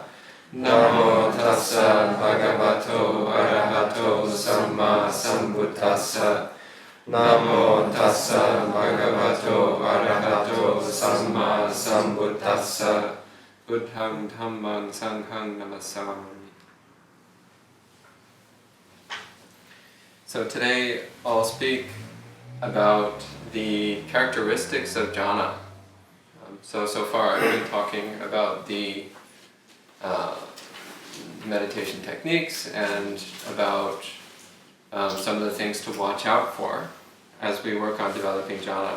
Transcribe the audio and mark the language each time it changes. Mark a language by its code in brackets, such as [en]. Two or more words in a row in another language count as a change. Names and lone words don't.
[pi] Namo tassa bhagavato arahato samma sambuddhassa. Namo tassa bhagavato arahato samma sambuddhassa. Buddhang dhammang sanghang namasami. [en] So today I'll speak about the characteristics of jhana. So far I've been talking about the meditation techniques and about some of the things to watch out for as we work on developing jhana.